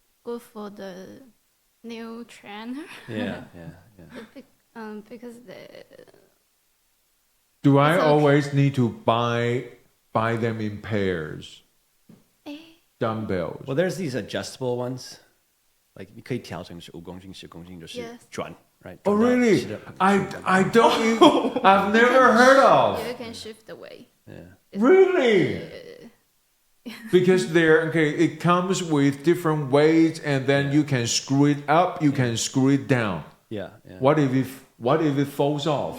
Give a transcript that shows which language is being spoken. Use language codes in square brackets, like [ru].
[en] good for the new trainer. Yeah. Because Do I It's okay. always need to buy them in pairs? Dumbbells. Well, there's these adjustable ones. [zh] Like 你可以调成15公斤、10公斤就是转 right? [en] Oh really? I don't even, I've never heard of. you can shift the weight. Yeah. Really? Because it comes with different weights, and then you can screw it up, you can screw it down. Yeah. What if it falls off?